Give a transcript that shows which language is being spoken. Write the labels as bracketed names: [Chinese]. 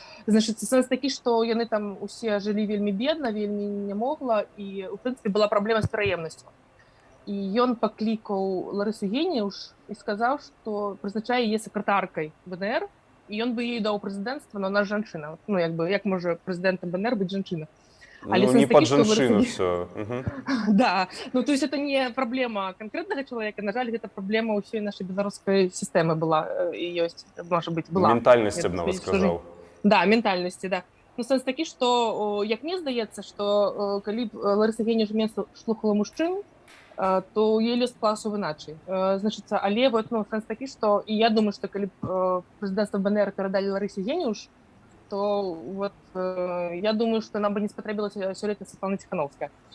[Belarusian] Значыць, сэнс такі, што яны там усе жылі вельмі бедна, вельмі нямогла, і, у прынцыпе, была праблема з пераемнасцю. І ён паклікаў Ларысу Геніюш і сказаў, што прызначае яе сакратаркай БНР, і ён бы ей даў прэзідэнцтва, [Russian] но она [Belarusian] жанчына. Ну, як можа прэзідэнтам БНР быць жанчына? Ну, [Russian] не под [Belarusian] жанчыну все. [Russian] Да, ну, то есть это не проблема конкретного человека, на жаль, это проблема [Belarusian] ўсёй нашай беларускай сістэмы была і ёсць, можа быць, была. Ментальнасць, я б нават сказаў. Да, ментальнасці, да. Ну, сэнс такі, што, як мне здаецца, што калі б Ларыса Геніюш слухала мужчын, то ў яе лёс склаўся іначай. Значыцца, але вот, ну, сэнс такі, што, і я думаю, што калі б прэзідэнцтва БНР перадалі Ларысе Геніюш, то вот я думаю, [Russian] что нам бы не спотребилась [Belarusian] сёлета Светлана Тихановская.